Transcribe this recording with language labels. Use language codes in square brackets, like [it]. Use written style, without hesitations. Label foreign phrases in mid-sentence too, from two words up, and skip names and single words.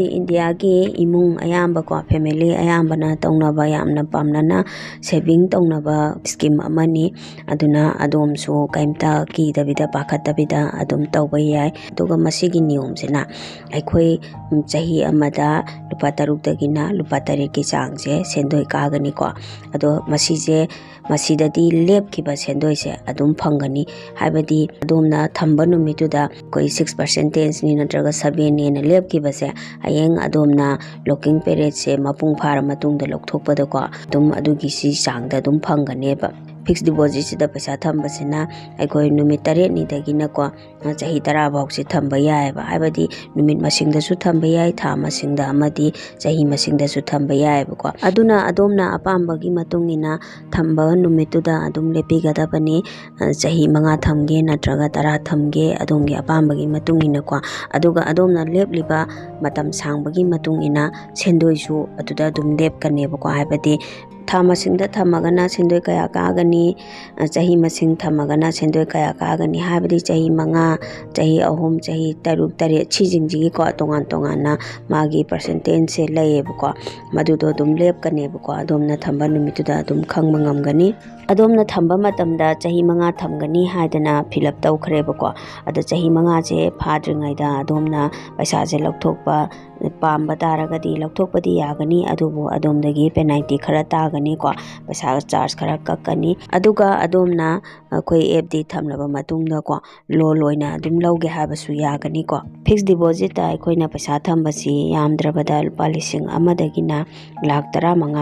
[mni] इंडिया के इमुंग अयामबको फैमिली अयामबना तौनबा यामना पामनना सेविंग तौनबा स्कीम अमनी अदुना अदोमसु कैमता कीदबिदा पाखतबिदा अदुम तौबा याय दुगा मसिगी नियम सेना अखोई चाही अमदा लुपा तरुकदगिना लुपा तरेट की चांगसे सेंदोय कागनीको अदो मसिजे मसिददी लेपखिबा सेंदोयसे अदुम फंगनी हाबदी अदोमना थंबा नुमितुदा कोई 6% नि नत्रगा 7 ने लेपखिबसे हयेंग अदोमना [en] locking period [mni] से मपुंग फार मतुंगदा लौथोकपदको अदुम अदुगी सी चांगदा अदुम फंगनेबा [en] fixed deposit [mni] से पैसा थम्बसिना अखोई नुमित 8 निदगिनको चाही 10 भाउसे थम्बा यायबा हाबदी नुमित मसिंगदसु थम्बा याय था मसिंगदा अमदी चाही मसिंगदसु थम्बा यायबको अदुना अदोमना अपाम्बगी मतुंगिना थम्बा नुमितुदा अदुम लेपिगदबनी चाही 5 थमगे नत्रगा 10 थमगे अदोमगी अपाम्बगी मतुंगिनको अदुगा अदोमना लेपलिबा मतम सांबगी मतुंगिना सेंदोयसु अदुदा अदुम लेपकनेबको हाबदी था मसिंगदा थमगना सेंदोय कया कागनी चाही मसिंग थमगना सेंदोय कया कागनी हाबदी चाही 5 चाही 3 चाही 7 8 छिजिंगजी को तोंगान तोंगाना मागी परसेंटेज से लयेबको मदुदो दुम लेपकनेबको अदोमना थंबा नुमितुदा दुम खंगबा ngamgani अदोमना थंबा मतमदा चाही 5 थमगनी हायदना फिलअप तौखरेबको अद चाही 5 से फाद्रिङैदा अदोमना पैसा से लौथोकपा ꯄꯥꯝꯕ ꯇꯥꯔꯒꯗꯤ ꯂꯧꯊꯣꯛꯄꯗꯤ ꯌꯥꯒꯅꯤ, ꯑꯗꯨꯕꯨ ꯑꯗꯣꯝꯗꯒꯤ ꯄꯦꯅꯥꯜꯇꯤ ꯈꯔ ꯇꯥꯒꯅꯤꯀꯣ, ꯄꯩꯁꯥ ꯆꯥꯔꯖ ꯈꯔ ꯀꯛꯀꯅꯤ꯫ ꯑꯗꯨꯒ ꯑꯗꯣꯝꯅ ꯑꯩꯈꯣꯏ FD ꯊꯝꯂꯕ ꯃꯇꯨꯡꯗꯀꯣ ꯂꯣꯟ ꯑꯣꯏꯅ ꯑꯗꯨꯝ ꯂꯧꯒꯦ ꯍꯥꯏꯕꯁꯨ ꯌꯥꯒꯅꯤꯀꯣ꯫ ꯐꯤꯛꯁ ꯗꯤꯄꯣꯖꯤꯠꯇ ꯑꯩꯈꯣꯏꯅ ꯄꯩꯁꯥ ꯊꯝꯕꯁꯤ ꯌꯥꯝꯗ꯭ꯔꯕꯗ ꯂꯨꯄꯥ 1,000,000ꯗꯒꯤꯅ ꯂꯥꯛ